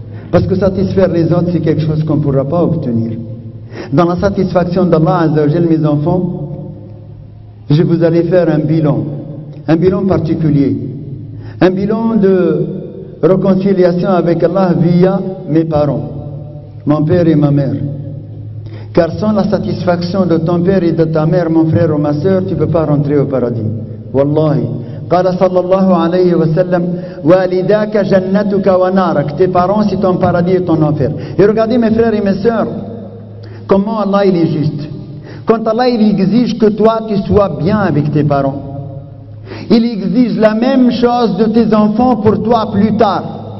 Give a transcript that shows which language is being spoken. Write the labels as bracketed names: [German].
[French] Parce que satisfaire les autres, c'est quelque chose qu'on ne pourra pas obtenir. Dans la satisfaction d'Allah Azza wa Jal, mes enfants, je vous allais faire un bilan particulier. Un bilan de réconciliation avec Allah via mes parents, mon père et ma mère. Car sans la satisfaction de ton père et de ta mère, mon frère ou ma sœur, tu ne peux pas rentrer au paradis. Wallahi. [Arabic] قال صلى الله عليه وسلم والداك جنتك ونارك. [French] Tes parents, c'est ton paradis et ton enfer. Et regardez mes frères et mes sœurs, comment Allah il est juste. Quand Allah il exige que toi tu sois bien avec tes parents, il exige la même chose de tes enfants pour toi plus tard.